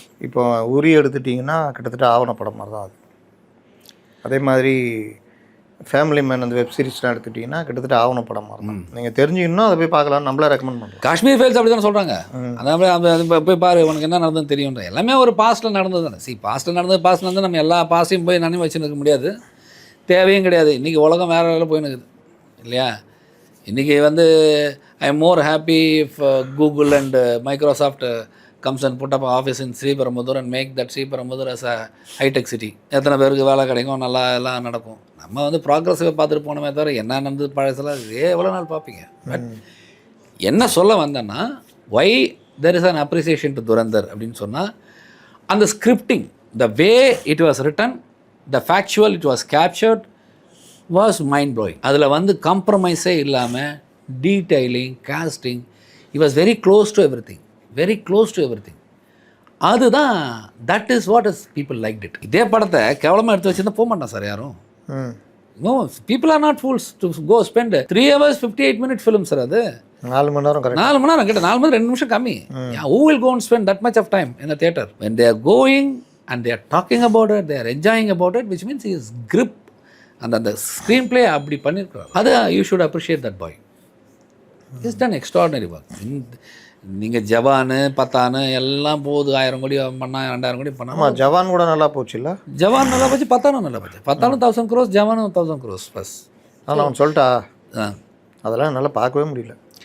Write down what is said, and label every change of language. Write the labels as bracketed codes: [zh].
[ta] இப்போ உரி எடுத்துட்டிங்கன்னா கிட்டத்தட்ட ஆவணப்படம் மாதிரி தான் அது. அதே மாதிரி ஃபேமிலி மேன் அந்த வெப் சீரிஸ்லாம் எடுத்துட்டிங்கன்னா கிட்டத்தட்ட ஆவணப்படம் மாதிரி தான். நீங்கள் தெரிஞ்சுக்கணும், அதை போய் பார்க்கலாம். நம்மளே ரெக்கமெண்ட் பண்ணுறோம். காஷ்மீர் ஃபைல்ஸ் அப்படி தானே சொல்கிறாங்க. அதான் போய் பாரு, உனக்கு என்ன நடந்ததுன்னு தெரியுன்ற. எல்லாமே ஒரு பாஸ்ட்டில் நடந்தது தானே. பாஸ்ட்டில் நடந்து நம்ம எல்லா பாஸ்ட்டையும் போய் நினைவு வச்சுருக்க முடியாது, தேவையும் கிடையாது. இன்றைக்கி உலகம் வேறு வேலை போயின்னு இருக்குது இல்லையா? இன்றைக்கி வந்து [en] I am more happy if Google and Microsoft comes and put up an office in Sriperumbudur and make that Sriperumbudur as a high-tech city. [ta] எத்தனை பேருக்கு வேலை கிடைக்கும், நல்லா எல்லாம் நடக்கும். நம்ம வந்து ப்ராக்ரஸிவை பார்த்துட்டு போனோமே தவிர என்ன நடந்தது பழசெல்லாம் எவ்வளோ நாள் பார்ப்பீங்க. [en] but [ta] என்ன சொல்ல வந்தேன்னா, [en] why there is an appreciation to Dhurandhar [ta] அப்படின்னு சொன்னால், அந்த scripting, [en] the way it was written, the factual it was captured was mind-blowing. [ta] அதில் வந்து காம்ப்ரமைஸே இல்லாமல் detailing, [en] casting, he was very close to everything. Very close to everything. [ta] அதுதான் [en] That is what is people like it. [ta] இதே படத்தை கேவலமாக எடுத்து வச்சுருந்தா போக மாட்டான் சார் யாரும். [en] No, people are not fools to go spend 3 hours 58 minute film sir. [ta] அது 4 மணி நேரம், 4 மணி நேரம் கிட்ட, 4 மணி 2 நிமிஷம் கம்மி. [en] Who will go and spend that much of time in the theatre? When they are going and they are talking about it, they are enjoying about it, which means his grip [ta] அந்த screen play அப்படி பண்ணியிருக்கிறார். [en] அது you should appreciate that boy. It's done extraordinary work. [ta] நீங்கள் ஜவானு பத்தானு எல்லாம் போகுது, 1000 கோடி பண்ணா, 2000 கோடி பண்ணா. ஜவான் கூட நல்லா போச்சு இல்லை? ஜவான் நல்லா போச்சு, பத்தானும் நல்லா போச்சு. பத்தானும் 1000 crores, ஜவானும் 1000 crores ப்ளஸ். நான் சொல்லிட்டா அதெல்லாம் நல்லா பார்க்கவே முடியல